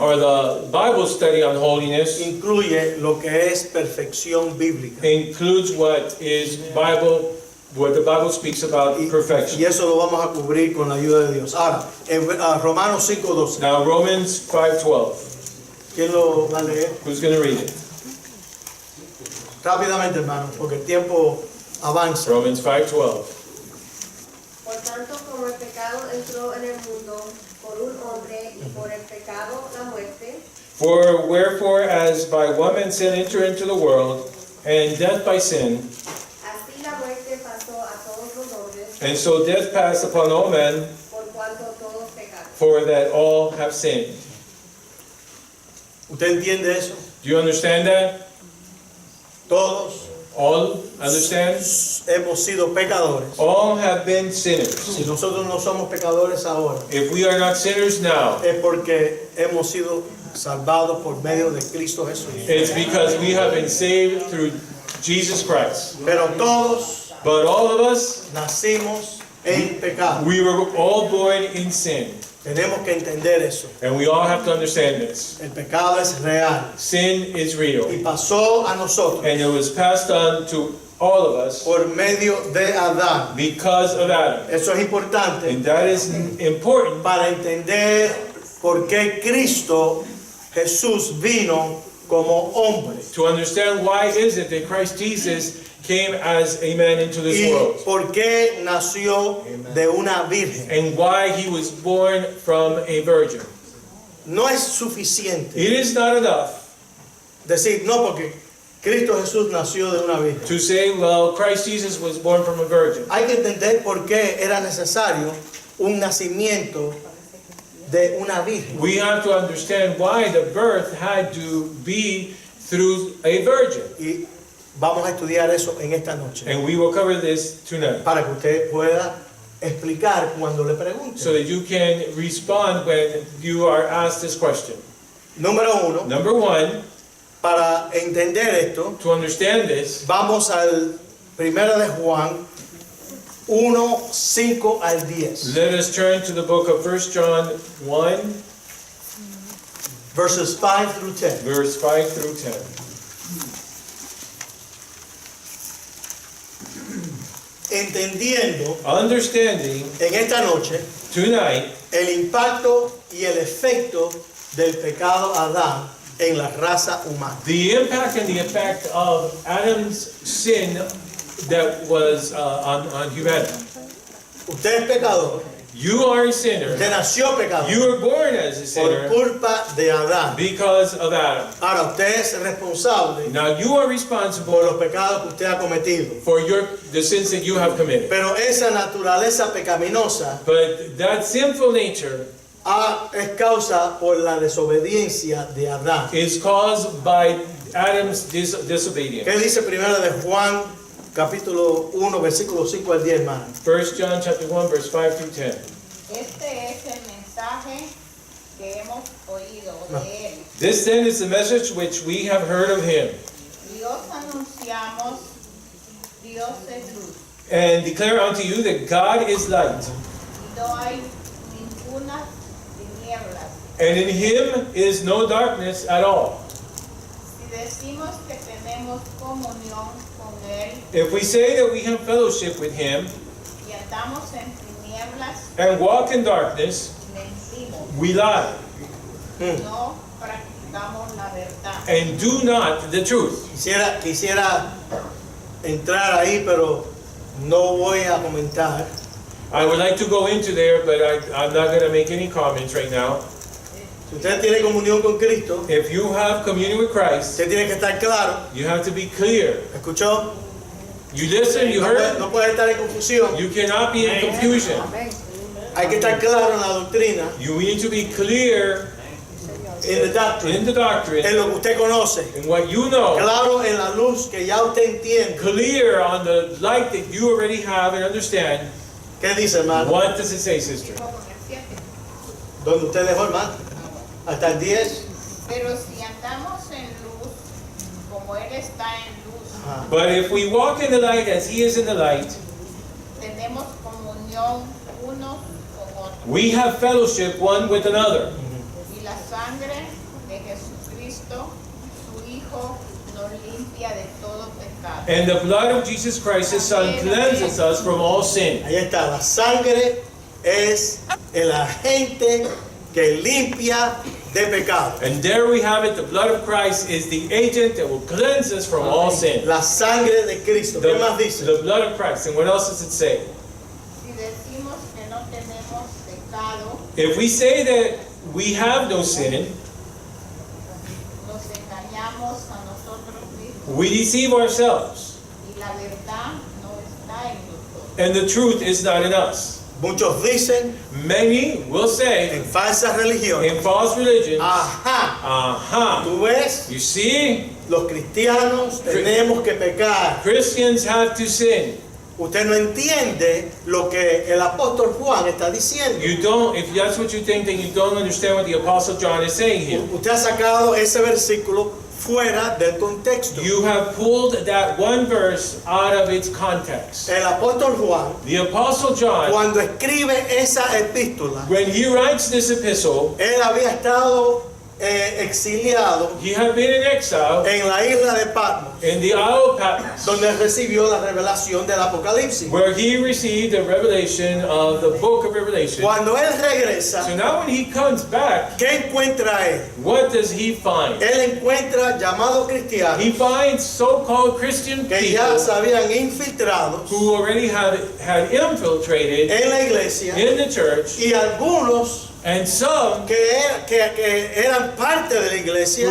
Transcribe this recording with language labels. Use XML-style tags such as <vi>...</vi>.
<en>or the Bible study on holiness,</en> <es>incluye lo que es perfección bíblica.</es> <en>includes what the Bible speaks about</en> <es>Y</es> <en>perfection.</en> <es>eso lo vamos a cubrir con la ayuda de Dios. Ahora, en Romanos 5:12.</es> <en>Now Romans 5:12.</en> <es>¿Quién lo va a leer?</es> <en>Who's going to read it?</en> <es>Rápidamente, hermano, porque el tiempo avanza.</es> <en>Romans 5:12.</en> <es>Por tanto, como el pecado entró en el mundo por un hombre y por el pecado la muerte,</es> <en>For wherefore, as by one man sin entered into the world, and death by sin,</en> <es>así la muerte pasó a todos los hombres,</es> <en>and so death passed upon all men,</en> <es>por cuanto todos pecaron.</es> <en>for that all have sinned.</en> <es>¿Usted entiende eso?</es> <en>Do you understand that?</en> <es>Todos</es> <en>All understand?</en> <es>hemos sido pecadores.</es> <en>All have been sinners.</en> <es>Si nosotros no somos pecadores ahora,</es> <en>If we are not sinners now,</en> <es>es porque hemos sido salvados por medio de Cristo Jesús.</es> <en>it's because we have been saved through Jesus Christ.</en> <es>Pero todos</es> <en>But all of us,</en> <es>nacimos en pecado.</es> <en>we were all born in sin.</en> <es>Tenemos que entender eso.</es> <en>And we all have to understand this.</en> <es>El pecado es real</es> <en>Sin is</en> <es>y</es> <en>real.</en> <es>pasó a nosotros</es> <en>And it was passed on to all of us</en> <es>por medio de Adán.</es> <en>because of Adam.</en> <es>Eso es importante And that is important para entender por qué Cristo Jesús vino como hombre.</es> <en>To understand why is it that Christ Jesus came as a man into this</en> <es>Y</es> <en>world.</en> <es>por qué nació de una virgen.</es> <en>And why he was born from a virgin.</en> <es>No es suficiente</es> <en>It is not enough</en> <es>decir, no, porque Cristo Jesús nació de una virgen.</es> <en>to say, well, Christ Jesus was born from a virgin.</en> <es>Hay que entender por qué era necesario un nacimiento de una virgen.</es> <en>We have to understand why the birth had to be through a virgin.</en> <es>Y vamos a estudiar eso en esta noche.</es> <en>And we will cover this tonight.</en> <es>Para que usted pueda explicar cuando le pregunte.</es> <en>So that you can respond when you are asked this question.</en> <es>Número uno,</es> <en>Number one,</en> <es>para entender esto,</es> <en>to understand this,</en> <es>vamos al 1 de Juan 1, 5 al 10.</es> <en>let us turn to the book of 1 John 1, Verses 5 through 10. verse 5 through 10.</en> <es>Entendiendo</es> <en>Understanding</en> <es>en esta noche</es> <en>tonight</en> <es>el impacto y el efecto del pecado Adán en la raza humana.</es> <en>the impact and the effect of Adam's sin that was on humanity.</en> <es>Usted es pecador,</es> <en>You are a sinner.</en> <es>usted nació pecador</es> <en>You were born as a</en> <es>por</es> <en>sinner</en> <es>culpa de Adán.</es> <en>because of Adam.</en> <es>Ahora usted es responsable</es> <en>Now you are</en> <es>por</es> <en>responsible</en> <es>los pecados que usted ha cometido.</es> <en>for the sins that you have committed.</en> <es>Pero esa naturaleza pecaminosa</es> <en>But that sinful nature</en> <es>es causa por la desobediencia de Adán.</es> <en>is caused by Adam's disobedience.</en> <es>¿Qué dice primero de Juan capítulo 1 versículo 5 al 10, hermano?</es> <en>1 John chapter 1 verse 5 through 10.</en> <es>Este es el mensaje que hemos oído de él.</es> <en>This then is the message which we have heard of him,</en> <es>Dios anunciamos, Dios es luz,</es> <en>and declare unto you that God is light,</en> <es>y no hay ninguna tinieblas.</es> <en>and in him is no darkness at all.</en> <es>Si decimos que tenemos comunión con él</es> <en>If we say that we have fellowship with him</en> <es>y andamos en tinieblas,</es> <en>and walk in darkness,</en> <es>mentimos,</es> <en>we lie</en> <es>no practicamos la verdad.</es> <en>and do not the truth.</en> <es>Quisiera entrar ahí, pero no voy a comentar.</es> <en>I would like to go into there, but I'm not going to make any comments right now.</en> <es>Si usted tiene comunión con Cristo,</es> <en>If you have communion with Christ,</en> <es>usted tiene que estar claro.</es> <en>you have to be clear.</en> <es>¿Escuchó?</es> <en>You listen, you heard,</en> <es>No puede estar en confusión.</es> <en>you cannot be in confusion.</en> <es>Hay que estar claro en la doctrina,</es> <en>You need to be clear en the doctrine, in the doctrine,</en> <es>en lo que usted conoce.</es> <en>in what you know,</en> <es>Claro en la luz que ya usted entiende.</es> <en>clear on the light that you already have and understand.</en> <es>¿Qué dice, hermano?</es> <en>What does it say, sister?</en> <es>Dijo con el 7. ¿Dónde usted dejó, hermano? Hasta el 10. Pero si andamos en luz, como él está en luz, Ajá.</es> <en>But if we walk in the light as he is in the light,</en> <es>tenemos comunión unos con otros.</es> <en>we have fellowship one with another.</en> <es>Y la sangre de Jesucristo, su Hijo, nos limpia de todo pecado.</es> <en>And the blood of Jesus Christ, his Son, cleanses us from all sin.</en> <es>Ahí está, la sangre es el agente que limpia de pecado.</es> <en>And there we have it. The blood of Christ is the agent that will cleanse us from all sin.</en> <es>La sangre de Cristo. ¿Qué más dice?</es> <en>The blood of Christ. And what else does it say?</en> <es>Si decimos que no tenemos pecado,</es> <en>If we say that we have no sin,</en> <es>nos engañamos a nosotros mismos</es> <en>we deceive ourselves.</en> <es>y la verdad no está en nosotros.</es> <en>And the truth is not in us.</en> <es>Muchos dicen</es> <en>Many will say</en> <es>en falsas religiones.</es> <en>in false religions,</en> <es>Ajá.</es> <en>aha,</en> <es>¿Tú ves?</es> <en>you see,</en> <es>Los cristianos tenemos que pecar.</es> <en>Christians have to sin.</en> <es>Usted no entiende lo que el apóstol Juan está diciendo.</es> <en>You don't, if that's what you think, then you don't understand what the Apostle John is saying here.</en> <es>Usted ha sacado ese versículo fuera del contexto.</es> <en>You have pulled that one verse out of its context.</en> <es>El apóstol Juan,</es> <en>The Apostle John,</en> <es>cuando escribe esa epístola,</es> <en>when he writes this epistle,</en> <es>él había estado exiliado</es> <en>He had been in exile</en> <es>en la isla de Patmos,</es> <en>in the Isle of Patmos,</en> <es>donde recibió la revelación del Apocalipsis.</es> <en>where he received the revelation of the book of Revelation.</en> <es>Cuando él</es> <en>So</en> <es>regresa,</es> <en>now when he comes back,</en> <es>¿qué encuentra él?</es> <en>what does he find?</en> <es>Él encuentra llamados cristianos</es> <en>He finds so-called Christian</en> <es>que ya</es> <en>people</en> <es>se habían infiltrado</es> <en>who already had infiltrated</en> <es>en la iglesia</es> <en>in the church,</en> <es>y algunos</es> <en>and some</en> <es>que eran parte de la iglesia,</es>